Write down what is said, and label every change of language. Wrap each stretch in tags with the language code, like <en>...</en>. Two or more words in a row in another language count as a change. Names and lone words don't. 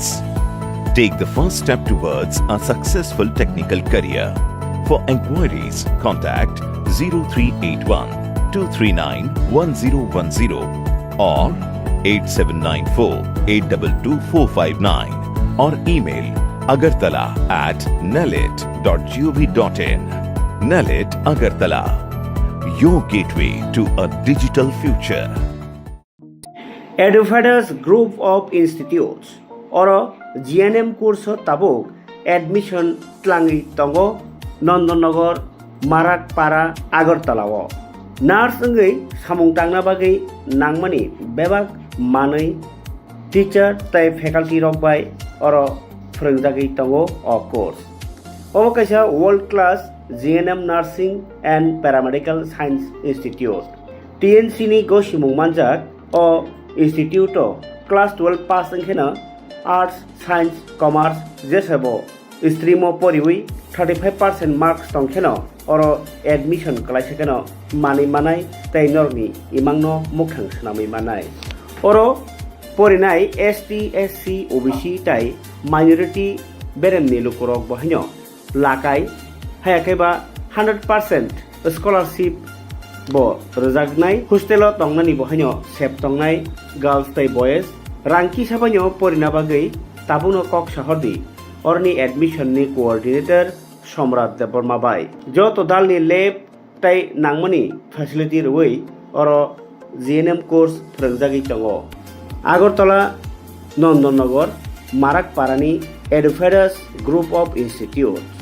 <en>Take the first step towards a successful technical career. For enquiries, contact 0381 239 1010 or 8794 822459 or email agartala@nalet.gov.in. NALET Agartala, your gateway to a digital future.</en> <trp>Edufators Group of Institutes or GNM course tabuk admission tlangi tongo Nandanagar Marakpara Agartala Nurse ngai samung tangna bagai nangmani bebak manai teacher tai faculty rok bai or phorongjagui tongo o course obo kaisa world class GNM Nursing and Paramedical Science Institute TNC ni go simung manjak o Institute class 12 pass angkhena</trp> <en>arts science commerce</en> <trp>जेसेबो स्ट्रीमो परिवी 35% मार्क्स तंखेनो और एडमिशन कलाइसेकेनो मानि मानाय तै नरनि इमांनो मुखां सनामै मानाय और परिनाय ST SC OBC तै माइनरिटी बेरेमनि लुकुरक बहायनो लाकाय हायाखैबा 100% स्कलारशिप bo rojaknai hostel tongnani bohaino sep tongnai girls tai boys rangki sabanyo porina bagui tabuno kok shahordi orni admission ni coordinator somrat deborma bai joto dalni lab tai nangmani facility roi oro GNM course phorongjagui tongo Agartala Nandanagar Marakparani Edufators Group of Institutes</trp>